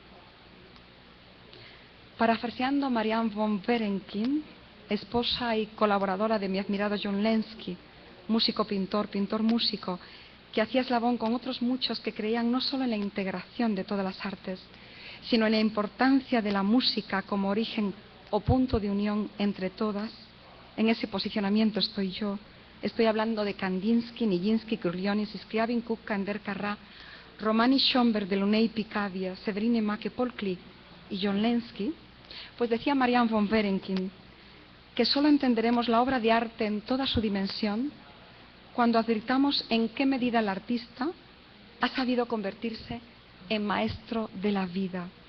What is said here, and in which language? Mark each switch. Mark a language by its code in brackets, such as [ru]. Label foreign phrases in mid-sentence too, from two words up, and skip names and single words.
[es] Parafraseando a Marianne von Berenkin, esposa y colaboradora de mi admirado John Lenski, músico-pintor, pintor-músico, que hacía eslabón con otros muchos que creían no solo en la integración de todas las artes, sino en la importancia de la música como origen o punto de unión entre todas. En ese posicionamiento estoy yo. Estoy hablando de Kandinsky, Nijinsky, Kurlionis, Scriabin, Cook, Kander, Carrà, Romani, Schomberg, Delaunay, Picabia, Severine Mack, Paul Klee y John Lenski. Pues decía Marianne von Berenkin que solo entenderemos la obra de arte en toda su dimensión cuando advirtamos en qué medida el artista ha sabido convertirse en maestro de la vida.